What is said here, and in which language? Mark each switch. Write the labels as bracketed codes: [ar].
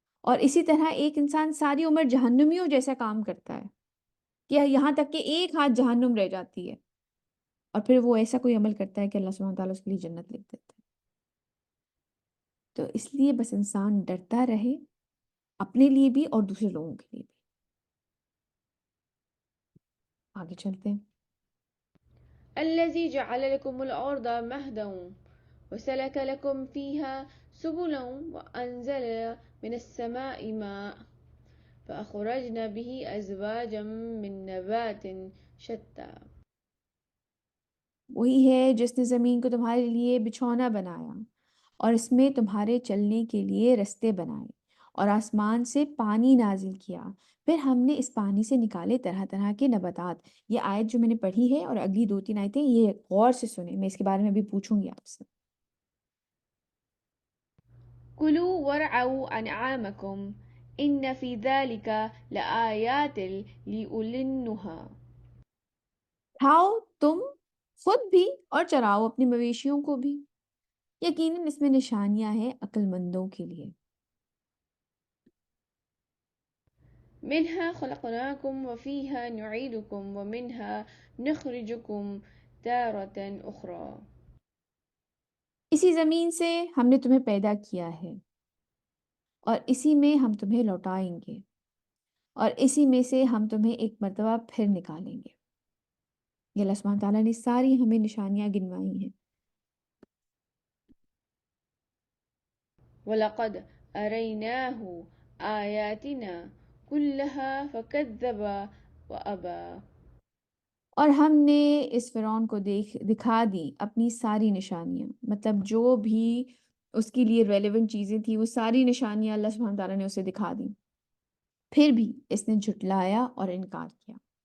[ur] اور اسی طرح ایک انسان ساری عمر جہنمیوں جیسا کام کرتا ہے کہ یہاں تک کہ ایک ہاتھ جہنم رہ جاتی ہے، اور پھر وہ ایسا کوئی عمل کرتا ہے کہ اللہ سبحانہ تعالیٰ اس کے لیے جنت لکھ دیتا ہے. تو اس لیے بس انسان ڈرتا رہے اپنے لیے بھی اور دوسرے لوگوں کے لیے بھی. آگے چلتے ہیں. [ar] الذي جعل لكم الأرض مهدا وسلك لكم فيها سبلا وأنزل من السماء ماء فأخرجنا به أزواجا من نبات شتى. [ur] وہی ہے جس نے زمین کو تمہارے لیے بچھونا بنایا اور اس میں تمہارے چلنے کے لیے رستے بنائے اور آسمان سے پانی نازل کیا، پھر ہم نے اس پانی سے نکالے طرح طرح کے نباتات. یہ آیت جو میں نے پڑھی ہے اور اگلی 2-3 آیتیں یہ غور سے سنیں، میں اس کے بارے میں بھی پوچھوں گی آپ سے. [ar] كلوا وارعوا أنعامكم إن في ذلك لآيات لأولي النهى. [ur] کھاؤ تم خود بھی اور چراؤ اپنی مویشیوں کو بھی، یقیناً اس میں نشانیاں ہیں عقل مندوں کے لیے. [ar] منها خلقناكم وفيها نعيدكم ومنها نخرجكم تارة أخرى. [ur] اسی زمین سے ہم نے تمہیں پیدا کیا ہے اور اسی میں ہم تمہیں لوٹائیں گے اور اسی میں سے ہم تمہیں ایک مرتبہ پھر نکالیں گے. یہ اللہ سبحانہ تعالیٰ نے ساری ہمیں نشانیاں گنوائی ہیں. [ar] ولقد أريناه آياتنا كلها فكذب وأبى. [ur] اور ہم نے اس فرعون کو دکھا دی اپنی ساری نشانیاں، مطلب جو بھی اس کے لیے ریلیونٹ چیزیں تھیں وہ ساری نشانیاں اللہ سبحانہ تعالیٰ نے اسے دکھا دی، پھر بھی اس نے جھٹلایا اور انکار کیا.